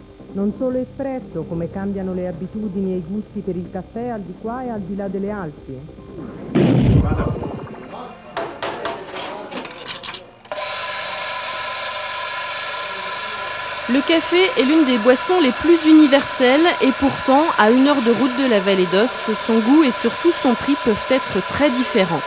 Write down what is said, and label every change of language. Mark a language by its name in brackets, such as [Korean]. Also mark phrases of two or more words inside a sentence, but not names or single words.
[Italian] Non solo espresso, come cambiano le abitudini e i gusti per il caffè al di qua e al di là delle Alpi. [French] Le café est l'une des boissons les plus universelles et pourtant, à 1 heure de route de la vallée d'Ost, son goût et surtout son prix peuvent être très différents.